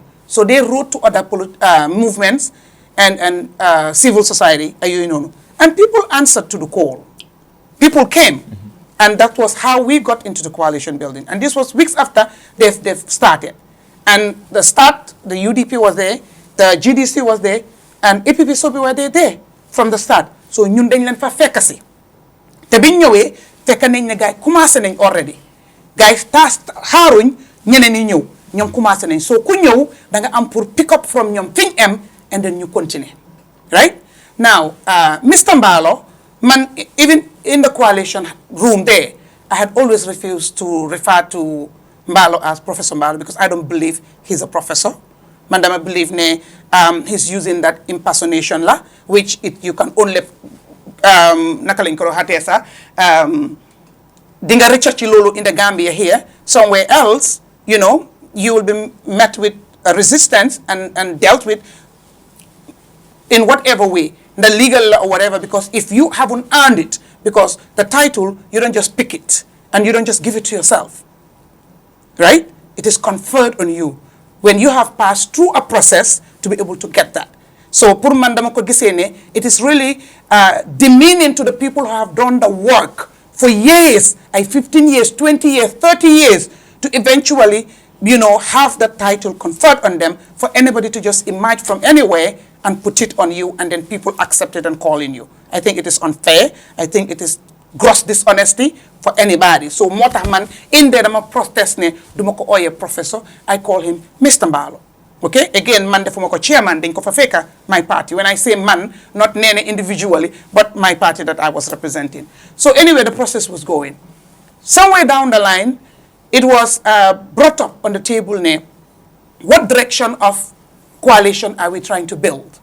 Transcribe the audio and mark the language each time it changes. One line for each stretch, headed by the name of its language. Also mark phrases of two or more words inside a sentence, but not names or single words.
English: So they wrote to other movements and civil society, and people answered to the call. People came. And that was how we got into the coalition building. And this was weeks after they've started. And the UDP was there, the GDC was there, and EPP were there from the start.
Wolof: So ñun dañ leen fa fekk si te biñ ñëwee fekk nañ ne gars yi commencé nañ already gars yi xaaruñ ñeneen ñi ñëw ñoom commencé nañ so ku ñëw da nga am pour
English: pick up from
Wolof: ñoom fiñ am
English: and then
Wolof: ñu
English: continue right now
Wolof: Mr.
English: Mbalo man even in the coalition room there I had always refused to refer to Mbalo as Professor Mbalo because I don't believe he's a professor.
Wolof: Man dama
English: believe ne he's using that impersonation la which you can only
Wolof: naka lañ ko waxatee sax di nga research ci loolu
English: in the Gambia here somewhere else you will be met with a resistance and dealt with in whatever way the legal or whatever because if you haven't earned it because the title you don't just pick it and you don't just give it to yourself right it is conferred on you when you have passed through a process to be able to get that. So,
Wolof: pour man dama ko gisee ne,
English: it is really demeaning to the people who have done the work for years, 15 years, 20 years, 30 years, to eventually, have the title conferred on them for anybody to just emerge from anywhere and put it on you and then people accept it and call in you. I think it is unfair. I think it is gross dishonesty for anybody.
Wolof: So moo tax man in there dama protest ne duma ko ooyee professor
English: I call him
Wolof: Mr. Mbalo.
English: Okay, again
Wolof: man defuma ko chairman dañ ko fa fekka
English: my party when I say man not nene individually but my party that I was representing. So anyway the process was going. Somewhere down the line it was brought up on the table ne what direction of coalition are we trying to build?